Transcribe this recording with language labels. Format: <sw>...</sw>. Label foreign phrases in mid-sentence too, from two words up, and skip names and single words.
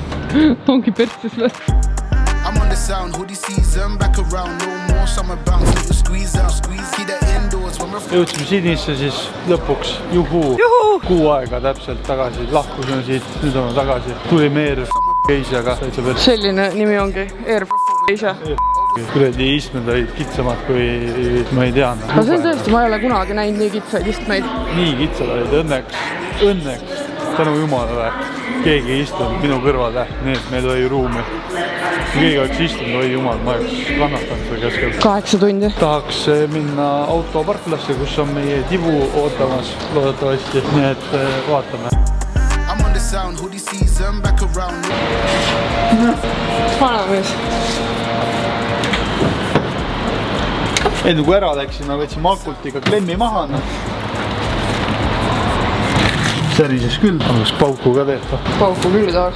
<et>ongi pertsis või?</et> <en>I'm on the sound, hoodie season, back around, no more summer bounce, little squeeze out, squeeze, keep that indoors when we're...</en> <et>Jõudsime Sydneysse siis lõpuks, juhuu! Kuu aega täpselt tagasi, lahkusime siit, nüüd oleme tagasi. Tulime Air Asiaga. Selline nimi ongi Air Asia. Kuredi istmed olid kitsamad kui ma ei teadnud. Aga see on tõesti, ma ei ole kunagi näinud nii kitsaid istmeid. Nii kitsad olid, õnneks, tänu jumalale, keegi ei istunud minu kõrvale, nii et meil oli ruumi. Kui keegi oleks istunud, oi jumal, ma oleks kannatanud seal keskel. 8 tundi. Tahaks minna autoparklasse, kus on meie tibu ootamas loodetavasti, nii et vaatame.</et> <en>I'm on the sound, hoodie season, back around.</en> <et>Vanamees. Enne kui ära läksime, võtsime Akultiga klemmi maha. Särises küll, aga pauku ka teeb. Pauku küll tahaks.</et>